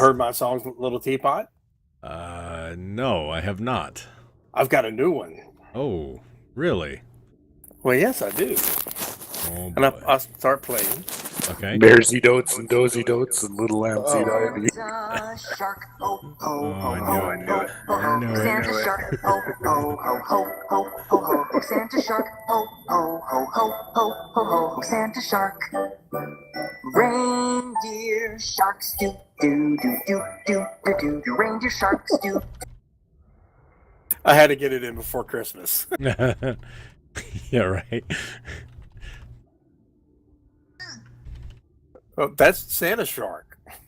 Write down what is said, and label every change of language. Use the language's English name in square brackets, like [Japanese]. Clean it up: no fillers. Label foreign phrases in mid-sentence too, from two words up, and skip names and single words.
[English] heard my song, Little Teapot? No, I have not. I've got a new one. Oh, really? Well, yes, I do. Oh, And boy. I'll start playing. Okay. Bearsy dotes and dozy dotes and little lambs eat ivy. Shark, ho, ho, Oh, I ho, knew ho, it. ho, I knew ho, it. Santa shark, ho, ho, ho, ho, ho, ho, ho, ho, Santa shark, ho, ho, ho, ho, ho, ho, ho, ho, Santa shark. Reindeer sharks do do do do do do do do. Reindeer sharks do. I had to get it in before Christmas. Yeah, right. Oh, that's Santa Shark.